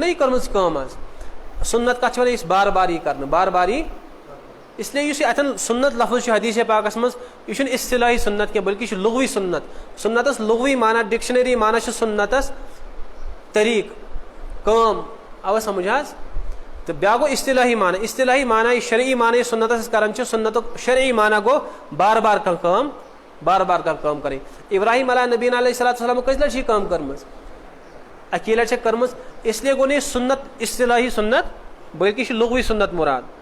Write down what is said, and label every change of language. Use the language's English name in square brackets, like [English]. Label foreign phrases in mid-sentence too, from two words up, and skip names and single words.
[Kashmiri] چھُنہ یہِ کٔرمٕژ کٲم حظ سُنت کَتھ چھِ وَنان یہِ چھِ بار بار یی کَرنہٕ بار بار یی اِسلیے یُس یہِ اَتھٮ۪ن سُنت لفظ چھُ حدیٖث پاکَس منٛز یہِ چھُنہٕ اصطلاحی سُنت کینٛہہ بٔلکہِ یہِ چھُ لغوی سُنت سُنتس لغوی معنی ڈکشنری معنی چھُ سُنتس طریٖق کٲم آوا سمجھ حظ تہٕ بیٛاکھ گوٚو اصطلاحی معنی یہِ شرعی معنی یُس سُنتس أسۍ کران چھِ سُنتُک شرعی معنی گوٚو بار بار کانٛہہ کٲم بار بار کانٛہہ کٲم کَرٕنۍ ابراہیم علیہ نبیٖن [Arabic] علیہ صلاتُ وسلام [Kashmiri] کٔژِ لٹہِ چھِ یہِ کٲم کٔرمٕژ اَکی لٹہِ چھےٚ کٔرمٕژ اِسلیے گوٚو نہٕ یہِ سُنت اصطلاحی سُنت بٔلکہِ یہِ چھُ لغوی سُنت مُراد